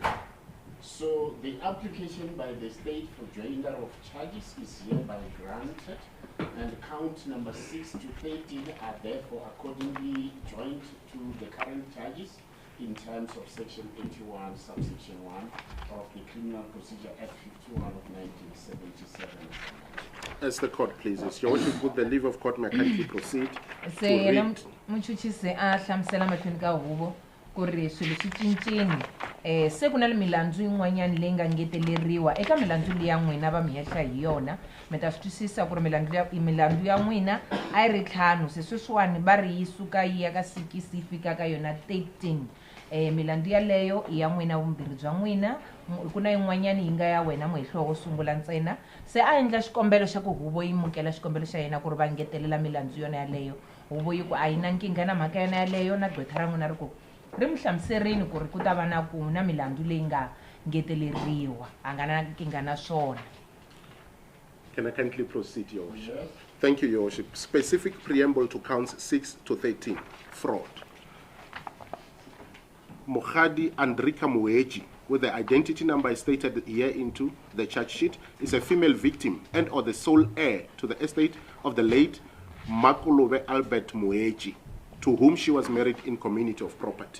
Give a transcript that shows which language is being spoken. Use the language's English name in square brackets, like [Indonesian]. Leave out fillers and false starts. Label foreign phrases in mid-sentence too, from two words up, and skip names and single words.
[English] So the application by the state for joinder of charges is hereby granted, and count number 6 to 13 are therefore accordingly joined to the current charges in terms of Section 81, subsection 1 of the Criminal Procedure Act 51 of 1977. As the court pleases. Your Worship, with the leave of court, may I kindly proceed to se read. [Tsonga] muchuchi se a hlamusela mahlweni ka huvo ku ri swilo swi cincini se ku na le milandzu yin'wanyani leyi nga ngeteleriwa eka milandzu liya n'wina va mi hehla hi yona mi ta swi twisisa ku ri milandzu ya n'wina a yi ri 5 se sweswiwani va ri yi suka yi ya ka 6 yi fika ka yona 13 milandzu yaleyo i ya n'wina vumbirhi bya n'wina ku na yin'wanyani yi nga ya wena muhehlo wo sungula ntsena se a endla xikombelo xa ku huvo yi mukela xikombelo xa yena ku ri va ngetelela milandzu yona yaleyo huvo yi ku a yi na nkingha na mhaka yona yaleyo na gqwetha ra n'wina ri ku ri mi hlamuserini ku ri ku ta va na ku na milandzu leyi nga ngeteleriwa a nga na nkingha na swona. [English] Can I kindly proceed, Your Worship? Yes. Thank you, Your Worship. Specific preamble to counts 6 to 13. Fraud. Mohadi Andrika Mueji, with the identity number stated here into the charge sheet, is a female victim and or the sole heir to the estate of the late Makulove Albert Mueji, to whom she was married in community of property.